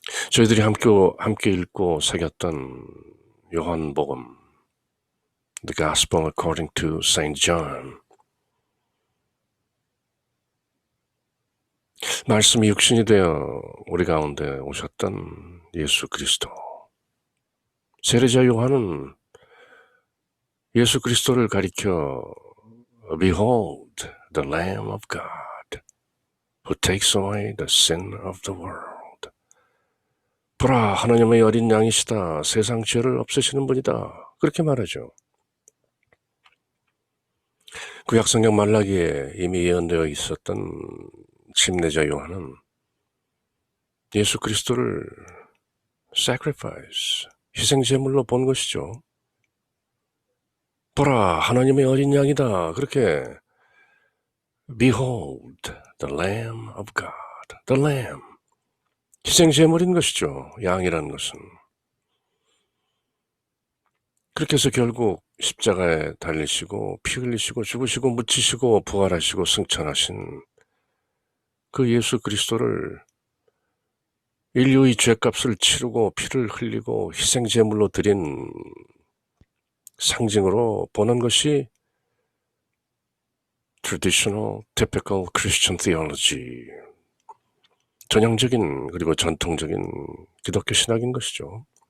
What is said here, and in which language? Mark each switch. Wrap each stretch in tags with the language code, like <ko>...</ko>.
<ko>저희들이 함께 읽고 새겼던 요한복음,</ko> <en>The Gospel according to Saint John,</en> <ko>말씀이 육신이 되어 우리 가운데 오셨던 예수 그리스도. 세례자 요한은 예수 그리스도를 가리켜</ko> <en>Behold the Lamb of God who takes away the sin of the world.</en> <ko>보라, 하나님의 어린 양이시다. 세상 죄를 없애시는 분이다. 그렇게 말하죠. 구약성경 말라기에 이미 예언되어 있었던 침례자 요한은 예수 그리스도를 sacrifice, 희생제물로 본 것이죠. 보라, 하나님의 어린 양이다. 그렇게</ko> <en>Behold the Lamb of God, the Lamb,</en> <ko>희생제물인 것이죠. 양이라는 것은. 그렇게 해서 결국 십자가에 달리시고 피 흘리시고 죽으시고 묻히시고 부활하시고 승천하신 그 예수 그리스도를 인류의 죄값을 치르고 피를 흘리고 희생제물로 드린 상징으로 보는 것이</ko> <en>traditional, typical Christian theology,</en> <ko>전형적인 그리고 전통적인 기독교 신학인 것이죠.</ko>